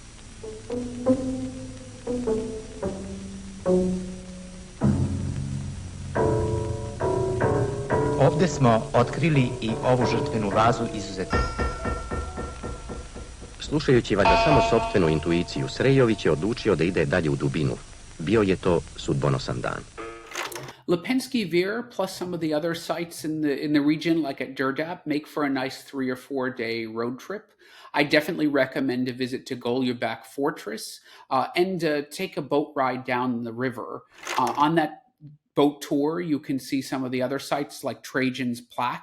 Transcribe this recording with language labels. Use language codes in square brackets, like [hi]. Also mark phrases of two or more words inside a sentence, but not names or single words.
[sr] Ovdje smo otkrili i ovu žrtvenu vazu izuzetno. Slušajući valjda samo sopstvenu intuiciju, Srejović je odlučio da ide dalje u dubinu. Bio je to sudbonosan dan. [en] Lepenski Vir plus some of the other sites in the region, like at Durdap, make for a nice 3 or 4 day road trip. I definitely recommend a visit to Goljubak Fortress and take a boat ride down the river. On that boat tour, you can see some of the other sites like Trajan's plaque.